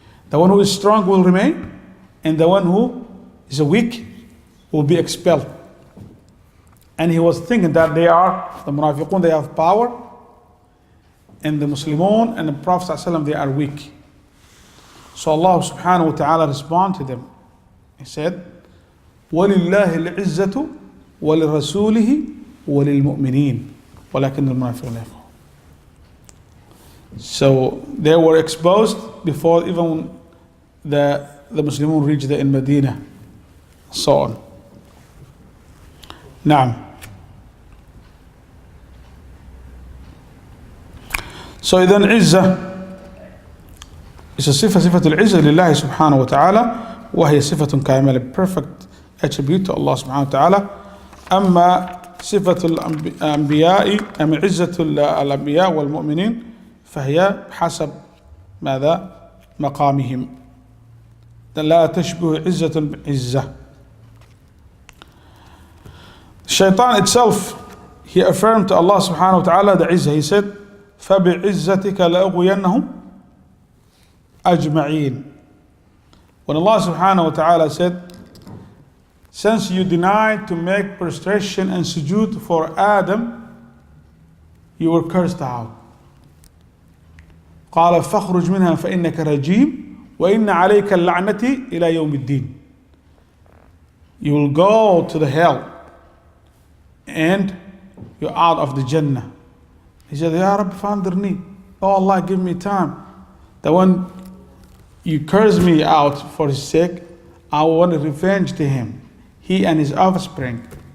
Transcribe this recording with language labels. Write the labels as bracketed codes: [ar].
[en] The one who is strong will remain, and the one who is weak will be expelled. And he was thinking that the Munafiqun, they have power, and the Muslimun and the Prophet ﷺ, they are weak. So Allah subhanahu wa ta'ala responded to them. He said, [ar] وَلِلَّهِ الْعِزَّةُ وَلِرَسُولِهِ وَلِلْمُؤْمِنِينَ وَلَكِنَّ الْمُنَافِقِينَ لَا يَفْقَهُونَ. [en] So they were exposed before even the Muslimun reached in Medina, so on. Naam. So then Izzah is a [ar] صفة العزة لله سبحانه وتعالى, وهي صفة كاملة, [en] perfect attribute to Allah [ar] سبحانه وتعالى. أما صفة الأنبياء أم عزة الأنبياء والمؤمنين فهي حسب ماذا؟ مقامهم, لا تشبه عزة بعزة. [en] Shaitan itself, he affirmed to Allah subhanahu wa ta'ala the Izzah. He said, [ar] فَبِعِزَّتِكَ لَأُغْوِيَنَّهُمْ أَجْمَعِينَ. [en] When Allah subhanahu wa ta'ala said, since you denied to make prostration and sujood for Adam, you were cursed out. [ar] قال فاخرج منها فإنك رجيم وإن عليك اللعنة إلى يوم الدين. [en] You will go to the hell and you're out of the Jannah. He said, [ar] Ya Rabbi, fandirni. [en] Oh Allah, give me time. The one you curse me out for his sake, I want revenge to him, he and his offspring.